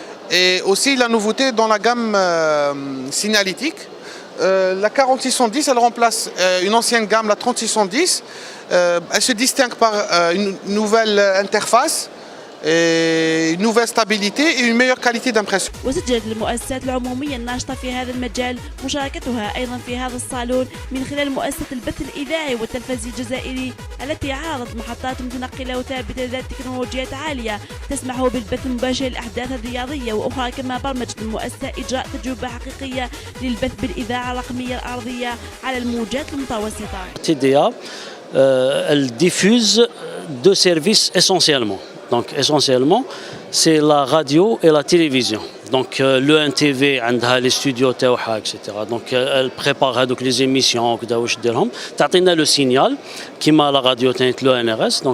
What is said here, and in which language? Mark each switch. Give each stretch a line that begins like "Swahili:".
French: Et aussi la nouveauté dans la gamme signalétique. La 4610, elle remplace une ancienne gamme, la 3610. Elle se distingue par une nouvelle interface, une nouvelle stabilité et une meilleure qualité d'impression.
Arabic: وسجلت المؤسسات العمومية الناشطة في هذا المجال مشاركتها أيضا في هذا الصالون من خلال مؤسسة البث الإذاعي والتلفزي الجزائري التي عرضت محطات متنقلة وثابتة ذات تكنولوجيات عالية تسمح بالبث المباشر للأحداث الرياضية وأخرى. كما برمجت المؤسسة إجراء تجربة حقيقية للبث بالإذاعة الرقمية الأرضية على الموجات المتوسطة.
French: TDA, elle diffuse deux services essentiellement. Donc essentiellement, c'est la radio et la télévision. Donc le NTV
Arabic: عندها
French: les studios
Arabic: تاعها
French: etc. Donc elle prépare
Arabic: هذوك
French: les émissions
Arabic: وكذا واش ديرهم تعطينا
French: le signal
Arabic: كيما
French: la radio
Arabic: تاعت
French: le NRS.